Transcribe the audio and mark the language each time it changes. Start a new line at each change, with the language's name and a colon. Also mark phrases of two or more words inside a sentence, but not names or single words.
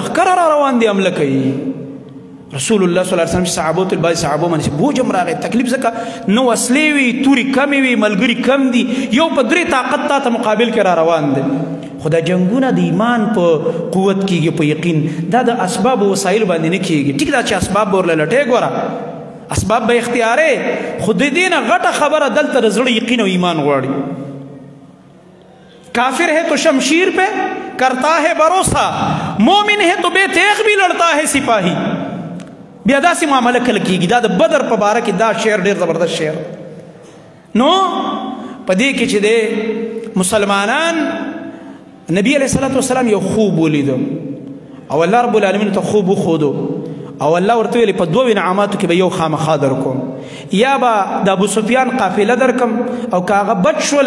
Pashto: لښکره را روان دی حمله کوي رسول الله
Arabic: صلی الله علیه وسلم
Pashto: چې صحابو ته بعضې صحابو باندې بوج هم راغی تکلیف ځکه نو وسلې وي تورې کمې وي ملګري کم دي یو په درې طاقت تا ته مقابل کې را روان دی خو دا جنګونه د ایمان په قوت کېږي په یقین دا د اسباب و وسایل باندې نه کېږي ټیک دا چې اسباب به ورله لټې ګوره اسباب به اختیارې خو د دې نه غټه خبره دلته د زړه یقین او ایمان غواړي
Urdu: کافر ہے تو شمشیر پہ کرتا ہے بھروسہ مومن ہے تو بے تیغ بھی لڑتا ہے سپاہی
Pashto: بیا داسې معامله کله کېږي دا د بدر په باره کې دا شعر ډېر زبردست شعر نو په دې کې چې دی مسلمانان نبی
Arabic: علیه الصلاة والسلام
Pashto: یو خوب ولیدو او الله
Arabic: رب العالمین
Pashto: ته خوب وښودو او الله ورته ویلې په دوو انعاماتو کې به یو خامخا درکوم یا به د ابو سفیان قافله درکم او که هغه بچ شوله